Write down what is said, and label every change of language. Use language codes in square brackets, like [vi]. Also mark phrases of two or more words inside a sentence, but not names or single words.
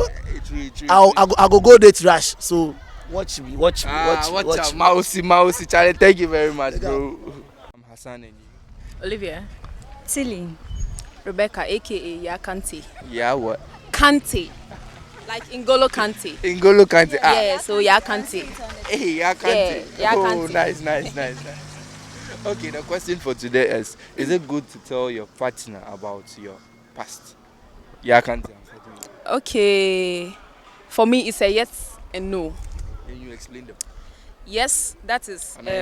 [en] True. I go date Rash. So watch me. Watch out, Mousy. Charlie, thank you very much, bro. I'm Hassan and you. Olivia. Tilly. Rebecca, aka Ya Kante. Yeah, what? Kante. Like N'Golo Kante. N'Golo Kante. Yeah, so Ya Kante. Hey, Ya Kante. Yeah, Ya Oh, Kante. nice. Okay, the question for today is it good to tell your partner about your past? Ya Kante. Okay. For me, it's a yes and no. Can you explain them? Yes, that is.